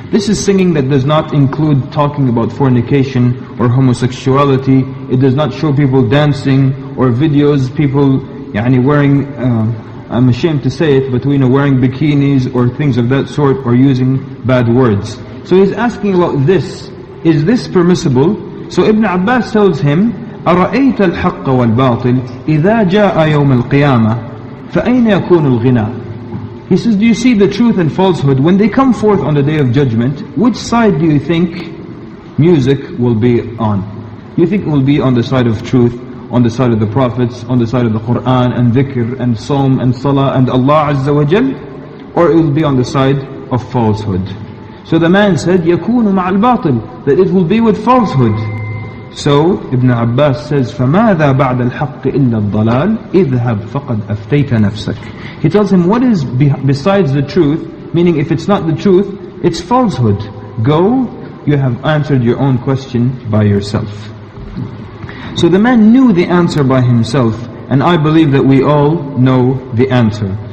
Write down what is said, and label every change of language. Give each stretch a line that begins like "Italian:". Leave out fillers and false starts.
English: This is singing that does not include talking about fornication or homosexuality. It does not show people dancing or videos, people wearing, I'm ashamed to say it, but wearing bikinis or things of that sort, or using bad words. So he's asking about this. Is this permissible? So Ibn Abbas tells him,
Arabic: أرأيت الحق والباطل إذا جاء يوم القيامة فأين يكون الغناء?
English: He says, do you see the truth and falsehood? When they come forth on the day of judgment, which side do you think music will be on? Do you think it will be on the side of truth, on the side of the prophets, on the side of the Quran and dhikr and Psalm and Salah and Allah Azza wa Jal? Or it will be on the side of falsehood? So the man said,
Arabic: يَكُونُ مَعَ الْبَاطِلِ,
English: that it will be with falsehood. So Ibn Abbas says,
Arabic: فَمَاذَا بَعْدَ الْحَقِّ إِلَّا الضَّلَالِ اذْهَبْ فَقَدْ أَفْتَيْتَ نَفْسَكَ.
English: He tells him, what is besides the truth? Meaning, if it's not the truth, it's falsehood. Go, you have answered your own question by yourself. So the man knew the answer by himself, and I believe that we all know the answer.